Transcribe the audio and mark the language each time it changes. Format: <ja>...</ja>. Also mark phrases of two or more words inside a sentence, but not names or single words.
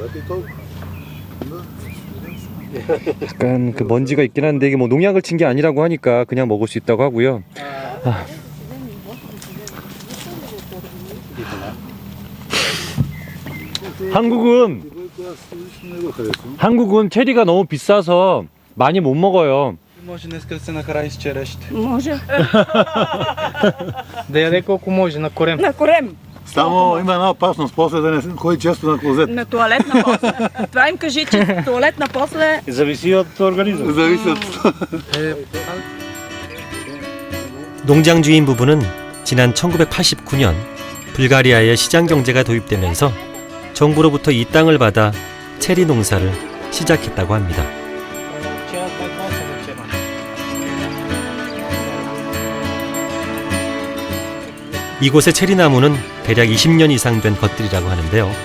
<ko>약간 그 먼지가 있긴 한데, 이게 뭐 농약을 친 게 아니라고 하니까 그냥 먹을 수 있다고 하고요. 아. 한국은 체리가 너무 비싸서 많이 못 먹어요.</ko> <bg>Може днес да се нахрани с черешите. Може. Да яде колко може, на корем. На корем. Само има една опасност, после да не ходи често на клозет. На туалетна после. Това им кажи, че туалетна после. Зависи от организма. Зависи от...</bg> <ko>농장 주인 부부는 지난 1989년 불가리아의 시장 경제가 도입되면서 정부로부터 이 땅을 받아 체리 농사를 시작했다고 합니다. 이곳의 체리나무는 대략 20년 이상 된 것들이라고 하는데요.</ko>